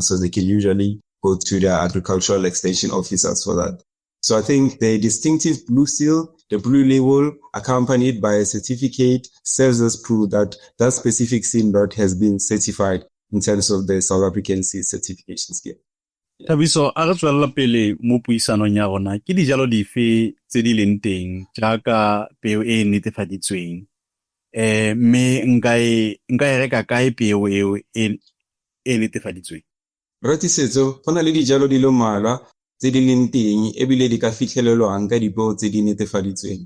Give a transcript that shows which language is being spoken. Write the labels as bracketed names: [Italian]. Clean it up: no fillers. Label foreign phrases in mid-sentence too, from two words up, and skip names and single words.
[English] So they can usually go to their agricultural extension officers for that. So I think the distinctive blue seal, the blue label accompanied by a certificate serves as proof that that specific seed lot has been certified in terms of the South African seed certification scheme. [Tswana] Thabiso, a re tswela pele mo puisanong ya rona ke dijalo dife tse di leng teng jaaka peo e netefaditsweng mme nka e reka kae peo eo e netefaditsweng? Ratisetso, go na le dijalo di le mmalwa tse di leng teng ebile di ka fitlhelelwang ka dipeo tse di netefaditsweng.